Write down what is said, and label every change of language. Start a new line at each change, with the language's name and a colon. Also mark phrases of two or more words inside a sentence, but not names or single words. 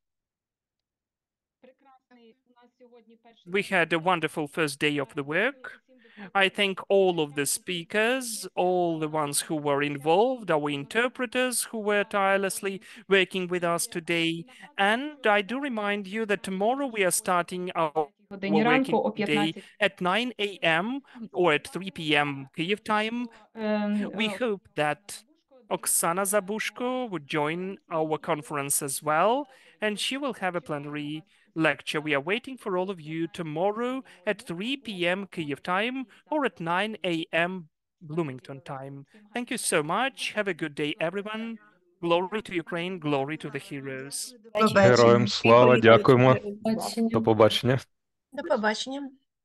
English: We had a wonderful first day of the work. I thank all of the speakers, all the ones who were involved, our interpreters who were tirelessly working with us today. And I do remind you that tomorrow we are starting our
Ukrainian: Годині ранку о
English: working day 15. at 9 a.m. or at 3 p.m. Kyiv time. We hope that Oksana Zabushko would join our conference as well, and she will have a plenary lecture. We are waiting for all of you tomorrow at 3 p.m. Kyiv time or at 9 a.m. Bloomington time. Thank you so much. Have a good day, everyone. Glory to Ukraine, glory to the heroes.
Ukrainian: Героям слава, дякуємо. Бачення. До побачення. До побачення.